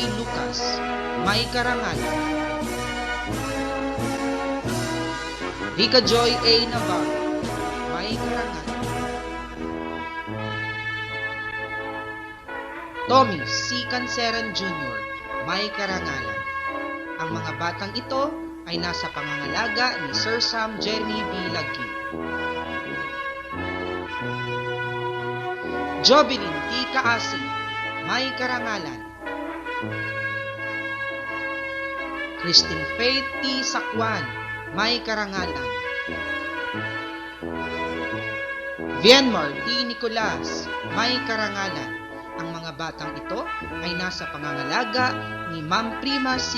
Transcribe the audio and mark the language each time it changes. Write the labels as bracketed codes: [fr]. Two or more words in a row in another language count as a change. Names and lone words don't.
[tl] Lucas, may karangalan. Rica Joy A. Navarro, may karangalan. Tommy C. Canceran Jr., may karangalan. Ang mga batang ito ay nasa pangangalaga ni Sir Sam Jeremy B. Lagki. Jovelyn T. Kaasi, may karangalan. Christine Faith T. Sakwan, may karangalan. Vienmar T. Nicolas, may karangalan. Ang mga batang ito ay nasa pangangalaga ni Ma'am Prima C.